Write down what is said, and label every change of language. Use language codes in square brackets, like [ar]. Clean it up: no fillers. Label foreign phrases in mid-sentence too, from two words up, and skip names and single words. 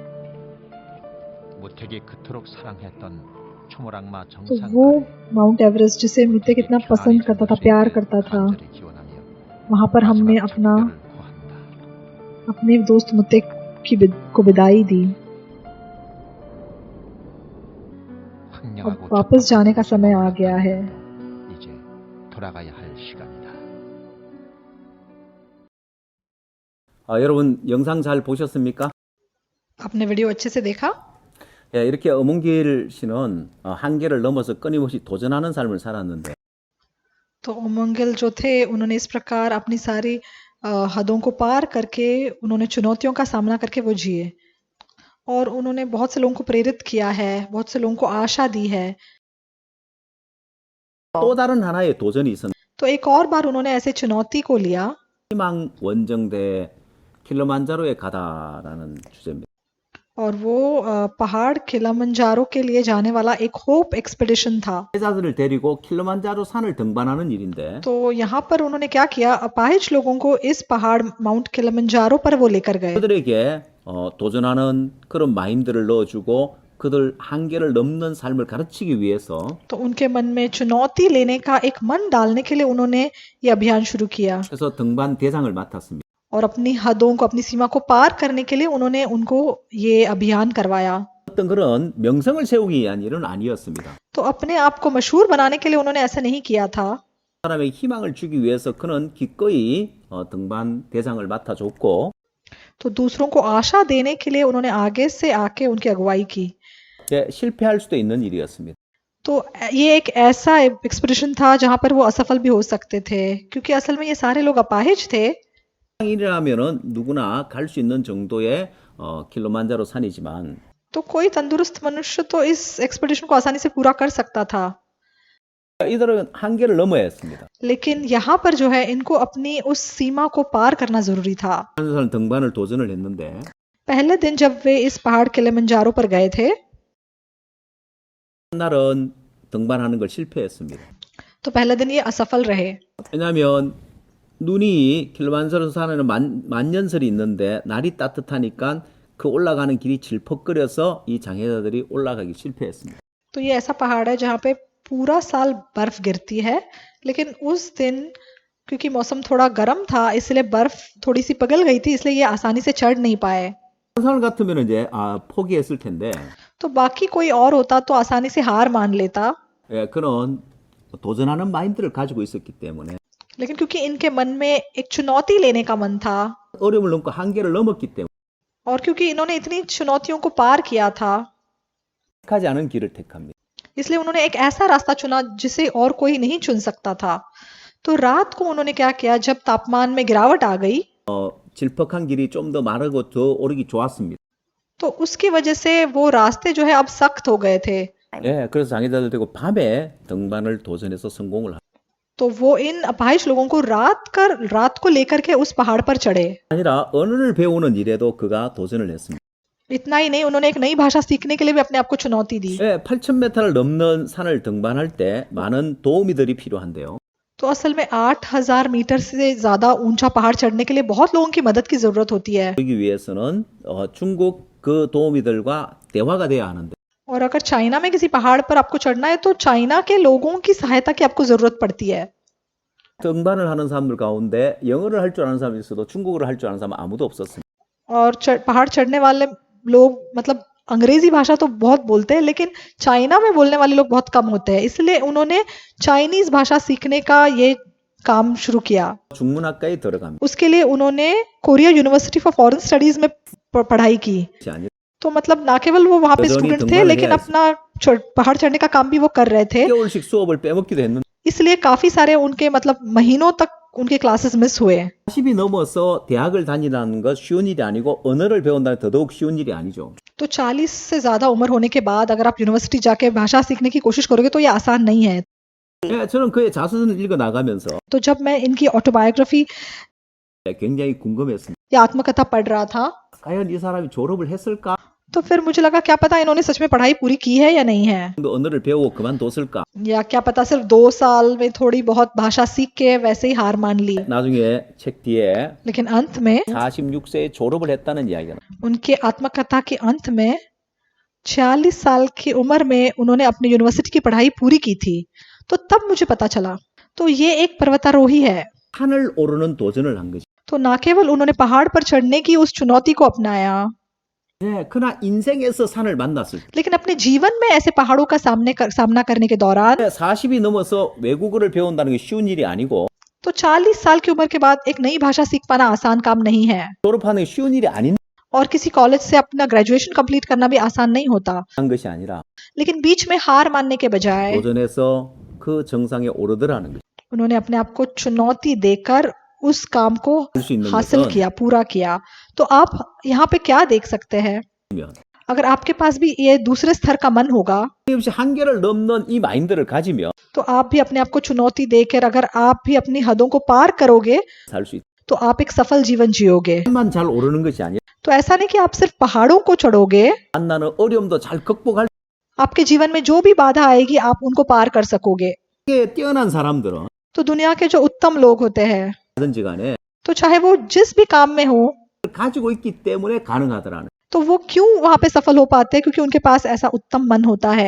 [hi] तो वो माउंट एवरेस्ट जिसे मुत्तेक इतना पसंद करता था, प्यार करता था, वहां पर हमने अपना अपने दोस्त मुतेक को विदाई दी। अब [ko] 황량하고 [hi] वापस जाने का [ko] 척박한 [hi] समय आ [ko] 곳으로 [hi] गया है। [ko] 이제 돌아가야 할 시간이다. 여러분 영상 잘 보셨습니까? [hi] आपने वीडियो अच्छे से देखा? [ko] 예, 이렇게 어몽길 씨는 한계를 넘어서 끊임없이 도전하는 삶을 살았는데 [hi] तो उमंगल जो थे उन्होंने इस प्रकार अपनी सारी हदों को पार करके उन्होंने चुनौतियों का सामना करके वो जिए और उन्होंने बहुत से लोगों को प्रेरित किया है, बहुत से लोगों को आशा दी है। [ko] 또 다른 하나의 도전이 있었는데 [hi] तो एक और बार उन्होंने ऐसे चुनौती को लिया [ko] 희망 원정대 킬리만자로에 가다라는 주제입니다. [hi] और वो पहाड़ किलिमंजारो के लिए जाने वाला एक [en] hope expedition [hi] था। [ko] 제자들을 데리고 킬리만자로 산을 등반하는 일인데 [hi] तो यहाँ पर उन्होंने क्या किया, अपाहिज लोगों को इस पहाड़ माउंट किलिमंजारो पर वो लेकर गए। [ko] 그들에게 도전하는 그런 마인드를 넣어주고 그들 한계를 넘는 삶을 가르치기 위해서 [hi] तो उनके मन में चुनौती लेने का एक मन डालने के लिए उन्होंने ये अभियान शुरू किया [ko] 그래서 등반 대장을 맡았습니다. [hi] और अपनी हदों को, अपनी सीमा को पार करने के लिए उन्होंने उनको ये अभियान करवाया। [ko] 어떤 그런 명성을 세우기 위한 일은 아니었습니다. [hi] तो अपने आप को मशहूर बनाने के लिए उन्होंने ऐसा नहीं किया था। [ko] 사람에게 희망을 주기 위해서 그는 기꺼이 등반 대장을 맡아줬고 [hi] तो दूसरों को आशा देने के लिए उन्होंने आगे से आके उनकी अगुवाई की। [ko] 실패할 수도 있는 일이었습니다. [hi] तो ये एक ऐसा एक्सपेडिशन था जहां पर वो असफल भी हो सकते थे, क्योंकि असल में ये सारे लोग अपाहिज थे। [ko] 일이라면은 누구나 갈 수 있는 정도의 킬리만자로 산이지만 [hi] तो कोई तंदुरुस्त मनुष्य तो इस एक्सपेडिशन को आसानी से पूरा कर सकता था, [ko] 이들은 한계를 넘어야 했습니다. [hi] लेकिन यहाँ पर जो है इनको अपनी उस सीमा को पार करना जरूरी था। [ko] 한산 등반을 도전을 했는데 [hi] पहले दिन जब वे इस पहाड़ किलिमंजारो पर गए थे [ko] 날은 등반하는 걸 실패했습니다. [hi] तो पहले दिन ये असफल रहे, [ko] 왜냐하면 눈이 킬리만자로 산에는 만년설이 있는데 날이 따뜻하니까 그 올라가는 길이 질퍽거려서 이 장애자들이 올라가기 실패했습니다. [hi] तो ये ऐसा पहाड़ है जहाँ पे पूरा साल बर्फ गिरती है, लेकिन उस दिन क्योंकि मौसम थोड़ा गर्म था इसलिए बर्फ थोड़ी सी पिघल गई थी, इसलिए ये आसानी से चढ़ नहीं पाए। [ko] 사람 같으면 이제 포기했을 텐데 [hi] तो बाकी कोई और होता तो आसानी से हार मान लेता, [ko] 그는 도전하는 마인드를 가지고 있었기 때문에 [hi] लेकिन क्योंकि इनके मन में एक चुनौती लेने का मन था [ko] 어려움을 넘고 한계를 넘었기 때문에 [hi] और क्योंकि इन्होंने इतनी चुनौतियों को पार किया था, [ko] 택하지 않은 길을 택합니다. [hi] इसलिए उन्होंने एक ऐसा रास्ता चुना जिसे और कोई नहीं चुन सकता था। तो रात को उन्होंने क्या किया, जब तापमान में गिरावट आ गई [ko] 질퍽한 길이 좀 더 마르고 더 오르기 좋았습니다. [hi] तो उसकी वजह से वो रास्ते जो है अब सख्त हो गए थे। [ko] 예, 그래서 장애자들 되고 밤에 등반을 도전해서 성공을 [hi] तो वो इन अपाहिज लोगों को रात को लेकर के उस पहाड़ पर चढ़े। [ko] 아니라 언어를 배우는 일에도 그가 도전을 했습니다. [hi] इतना ही नहीं, उन्होंने एक नई भाषा सीखने के लिए भी अपने आप को चुनौती दी। [ko] 예, 8,000m를 넘는 산을 등반할 때 많은 도우미들이 필요한데요. [hi] तो असल में 8,000 मीटर से ज्यादा ऊंचा पहाड़ चढ़ने के लिए बहुत लोगों की मदद की जरूरत होती है। [ko] 그러기 위해서는 중국 그 도우미들과 대화가 돼야 하는데 [hi] और अगर चाइना में किसी पहाड़ पर आपको चढ़ना है तो चाइना के लोगों की सहायता की आपको जरूरत पड़ती है। [ko] 등반을 하는 사람들 가운데 영어를 할 줄 아는 사람이 있어도 중국어를 할 줄 아는 사람은 아무도 없었습니다. [hi] और पहाड़ चढ़ने वाले लोग मतलब अंग्रेजी भाषा तो बहुत बोलते हैं, लेकिन चाइना में बोलने वाले लोग बहुत कम होते हैं, इसलिए उन्होंने चाइनीज भाषा सीखने का ये काम शुरू किया। [ko] 중문학과에 들어갑니다. [hi] उसके लिए उन्होंने कोरिया यूनिवर्सिटी फॉर फॉरेन स्टडीज में पढ़ाई की। तो मतलब ना केवल वो वहां पे स्टूडेंट थे, लेकिन अपना पहाड़ चढ़ने का काम भी वो कर रहे थे, [ko] 6개월씩 수업을 빼먹기도 했는데 [hi] इसलिए काफी सारे उनके मतलब महीनों तक उनके [en] classes miss [hi] हुए। [ko] 40이 넘어서 대학을 다니라는 것 쉬운 일이 아니고 언어를 배운다는 더더욱 쉬운 일이 아니죠. [hi] तो 40 से ज्यादा उम्र होने के बाद अगर आप यूनिवर्सिटी जाके भाषा सीखने की कोशिश करोगे तो ये आसान नहीं है। [ko] 예, 저는 그의 자서전을 읽어 나가면서 [hi] तो जब मैं इनकी ऑटोबायोग्राफी [ko] 굉장히 궁금했습니다. [hi] या आत्मकथा पढ़ रहा था [ko] 과연 이 사람이 졸업을 했을까? [hi] तो फिर मुझे लगा क्या पता इन्होंने सच में पढ़ाई पूरी की है या नहीं है, [ko] 언어를 배우고 그만뒀을까? [hi] या क्या पता सिर्फ 2 साल में थोड़ी बहुत भाषा सीख के वैसे ही हार मान ली। [ko] 나중에 책 뒤에 [hi] लेकिन अंत में [ko] 46세에 졸업을 했다는 이야기가 [hi] उनके आत्मकथा के अंत में 46 साल की उम्र में उन्होंने अपनी यूनिवर्सिटी की पढ़ाई पूरी की थी। तो तब मुझे पता चला तो ये एक पर्वतारोही है। [ko] 산을 오르는 도전을 한 거지. [hi] तो ना केवल उन्होंने पहाड़ पर चढ़ने की उस चुनौती को अपनाया, [ko] 네, 그러나 인생에서 산을 만났을 때 [hi] लेकिन अपने जीवन में ऐसे पहाड़ों का सामना करने के दौरान [ko] 40이 넘어서 외국어를 배운다는 게 쉬운 일이 아니고 [hi] तो 40 साल की उम्र के बाद एक नई भाषा सीख पाना आसान काम नहीं है, [ko] 졸업하는 게 쉬운 일이 아닌 [hi] और किसी कॉलेज से अपना [en] graduation complete [hi] करना भी आसान नहीं होता। [ko] 것이 आ니라 [hi] लेकिन बीच में हार मानने के बजाय [ko] 도전해서 그 정상에 오르더라는 거죠. [hi] उन्होंने अपने आप को चुनौती देकर उस काम को [ko] 할 수 있는 [hi] हासिल [ko] 것은 [hi] किया, पूरा किया। तो आप यहाँ पे क्या देख सकते हैं, अगर आपके पास भी ये दूसरे स्तर का मन होगा [ko] 없이 한계를 넘는 이 마인드를 가지면 [hi] तो आप भी अपने आप को चुनौती देकर अगर आप भी अपनी हदों को पार करोगे [ko] 살 수 있다. [hi] तो आप एक सफल जीवन जियोगे। [ko] 만 잘 오르는 것이 아니라 [hi] तो ऐसा नहीं कि आप सिर्फ पहाड़ों को चढ़ोगे, [ko] 만나는 어려움도 잘 극복할 [hi] आपके जीवन में जो भी बाधा आएगी आप उनको पार कर सकोगे। [ko] 수 있게 뛰어난 사람들은 [hi] तो दुनिया के जो उत्तम लोग होते हैं, [ko] 하든지 간에 [hi] तो चाहे वो जिस भी काम में हो, [ko] 가지고 있기 때문에 가능하더라는. [hi] तो वो क्यों वहां पे सफल हो पाते हैं, क्योंकि उनके पास ऐसा उत्तम मन होता है।